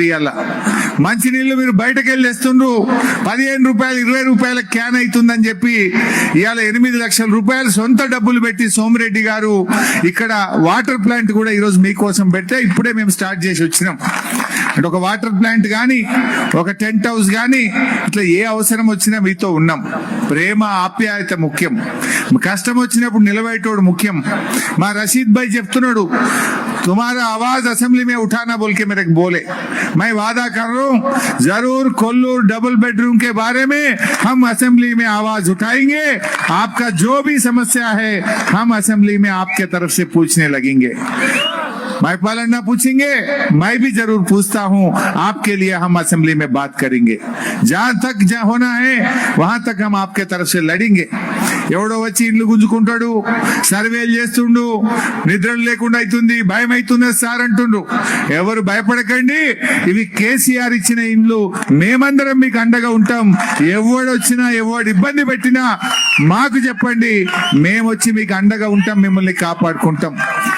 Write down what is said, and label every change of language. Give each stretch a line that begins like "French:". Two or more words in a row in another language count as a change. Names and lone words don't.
Telugu: ఇవాళ మంచినీళ్ళు మీరు బయటకు వెళ్ళి వేస్తుండ్రు, 15 రూపాయలు 20 రూపాయల క్యాన్ అవుతుందని చెప్పి ఇవాళ 8 లక్షల రూపాయలు సొంత డబ్బులు పెట్టి సోమిరెడ్డి గారు ఇక్కడ
English: water plant
Telugu: కూడా ఈరోజు మీకోసం పెడితే ఇప్పుడే మేము స్టార్ట్ చేసి వచ్చినాం. అంటే ఒక
English: water plant
Telugu: కానీ, ఒక
English: tent house
Telugu: కానీ, ఇట్లా ఏ అవసరం వచ్చినా మీతో ఉన్నాం. ప్రేమ ఆప్యాయత ముఖ్యం, కష్టం వచ్చినప్పుడు నిలబెట్టోడు ముఖ్యం. మా రషీద్ భాయ్ చెప్తున్నాడు,
Hindi: तुम्हारा आवाज असेंबली में उठाना बोल के मेरे को बोले, मैं वादा कर रहा हूँ जरूर कोल्लूर
English: double bedroom
Hindi: के बारे में हम असेंबली में आवाज उठाएंगे. आपका जो भी समस्या है हम असेंबली में आपके तरफ से पूछने लगेंगे. మైపాల్ అన్న पूछेंगे, मैं भी जरूर पूछता हूँ, आपके लिए हम असेंबली में बात करेंगे. जहां तक होना है वहां तक हम आपके तरफ से लड़ेंगे.
Telugu: ఎవడో వచ్చి ఇల్లు గుంజుకుంటాడు, సర్వేలు చేస్తుండు, నిద్రలు లేకుండా అవుతుంది, భయం అవుతుంది సార్ అంటుండ్రు. ఎవరు భయపడకండి, ఇవి కేసీఆర్ ఇచ్చిన ఇండ్లు, మేమందరం మీకు అండగా ఉంటాం. ఎవడొచ్చినా ఎవడు ఇబ్బంది పెట్టినా మాకు చెప్పండి, మేము వచ్చి మీకు అండగా ఉంటాం, మిమ్మల్ని కాపాడుకుంటాం.